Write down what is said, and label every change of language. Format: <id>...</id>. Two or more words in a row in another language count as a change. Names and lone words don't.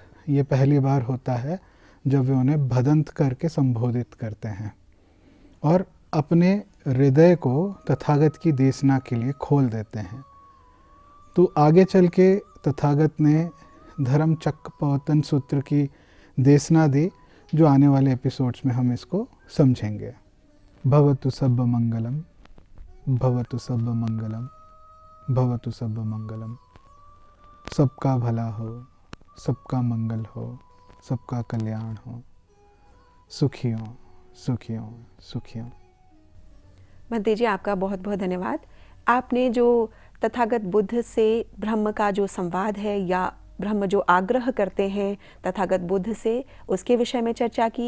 <hi>ये पहली बार होता है जब वे उन्हें भदंत करके संबोधित करते हैं और अपने हृदय को तथागत की देशना के लिए खोल देते हैं। तो आगे चल के तथागत ने धर्म चक्कपवतन सूत्र की देशना दी, जो आने वाले एपिसोड्स में हम इसको समझेंगे।</hi> <pi>भवतु सब मंगलम, भवतु सब मंगलम, भवतु सब मंगलम।</pi> <hi>सबका भला हो, सबका मंगल हो, सबका कल्याण हो, सुखी हो, सुखी हो, सुखी हो। भंते जी, आपका बहुत बहुत धन्यवाद। आपने जो तथागत बुद्ध से ब्रह्म का जो संवाद है या ब्रह्म जो आग्रह करते हैं तथागत बुद्ध से, उसके विषय में चर्चा की।</hi>